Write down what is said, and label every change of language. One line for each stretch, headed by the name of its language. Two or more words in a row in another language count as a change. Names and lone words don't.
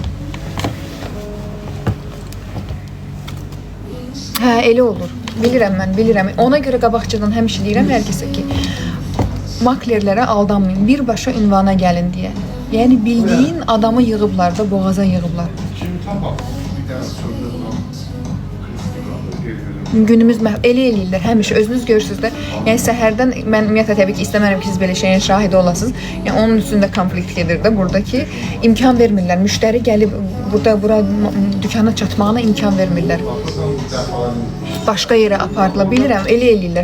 Azerbaijani: Hə, elə olur. Bilirəm mən, bilirəm. Ona görə qabaqcadan həmişə deyirəm hər kəsə ki, maklerlərə aldanmayın. Birbaşa ünvana gəlin deyə. Yəni bildiyin adamı yığıblar da, boğaza yığıblar.
Turkish: Şimdi tamam, bir tane soruyorum.
Azerbaijani: Günümüz elə eləyirlər həmişə, özünüz görürsünüz də. Yəni səhərdən mən ümumiyyətlə təbii ki istəmərəm ki siz belə şeyin şahidi olasınız. Yəni onun üstündə konflikt gedir də buradakı imkan vermirlər. Müştəri gəlib bura dükana çatmağına imkan vermirlər. Başqa yerə apardılar. Bilirəm, elə eləyirlər.